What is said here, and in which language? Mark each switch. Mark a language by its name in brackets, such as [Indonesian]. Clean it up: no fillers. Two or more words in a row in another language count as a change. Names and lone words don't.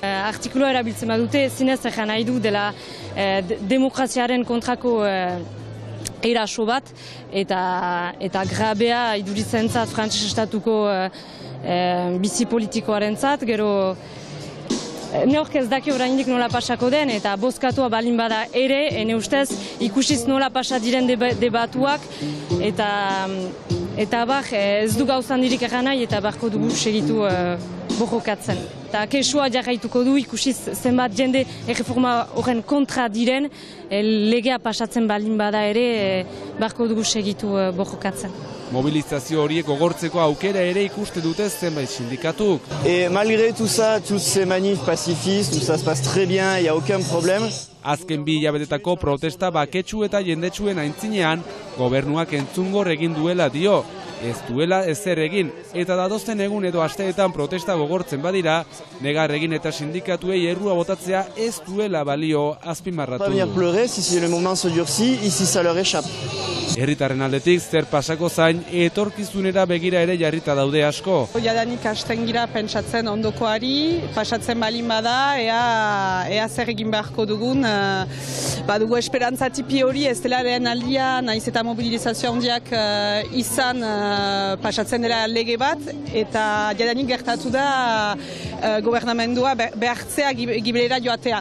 [Basque] Artikulua erabiltzen badute, zinez egan nahi du dela demokraziaren kontrako eraso bat eta grabea iduritzen zat frantses estatuko bizi politikoaren zat, gero neork ez daki oraindik nola pasako den eta bozkatua balin bada ere, ene ustez ikusiz nola pasa diren debatuak eta ez du gauzan dirik egan nahi eta barko dugu segitu borrokatzen. Eta kesua jarraituko du ikusiz zenbat jende erreforma horren kontra diren legea pasatzen balin bada ere barko dugu segitu borrokatzen. Mobilizazio horiek gogortzeko aukera ere ikuste dute zenbait sindikatuk. [French] Et malgré tout ça, tous ces manifs pacifistes, tout ça se passe très bien, il n'y a aucun problème. [Basque] Azken bi hilabetetako protesta baketsu eta jendetsuen aintzinean, gobernuak entzungor egin duela dio. Ez duela ezer egin, eta datozen egun edo asteetan protesta gogortzen badira, negar egin eta sindikatuei errua botatzea ez duela balio azpimarratu. [French] Venir pleurer si le moment se durcit, ici ça leur échappe. [Basque] Herritarren aldetik zer pasako zain etorkizunera begira ere jarrita daude asko. Jadanik hasten gira pentsatzen ondokoari, pasatzen balin bada, ea zer egin beharko dugun. Badugu esperantza tipi hori, ez dela lehen aldia, naiz eta mobilizazio handiak izan pasatzen dela lege bat, eta jadanik gertatu da gobernamendua behartzea gibelera joatea.